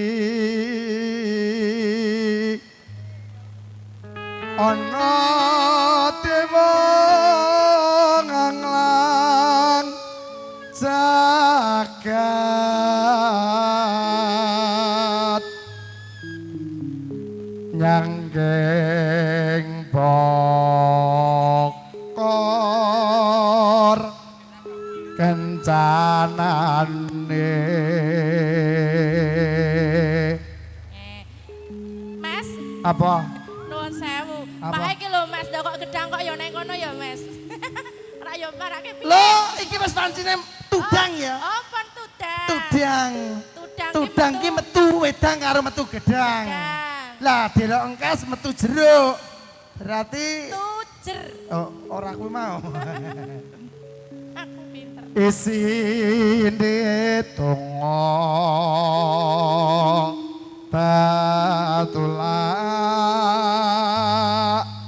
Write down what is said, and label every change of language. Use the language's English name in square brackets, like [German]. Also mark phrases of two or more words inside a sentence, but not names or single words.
[Javanese] Ana dewa nganglang jagat nyanggeng bokor kencanane. Mas, Apa? nuwun sewu. Apa? Pak iki lho Mas, kok gedang kok ya neng kono ya Mas. Ora yo marake piye? Loh, iki wis pancine tudang ya. Oh, pon tudang. Tudang. Tudang Tudang ki metu wedang karo metu gedang. Gedang. Lah, delok engkes metu jeruk. Berarti Tujer. oh, ora kuwi mau. Aku pinter. Isine donga batulak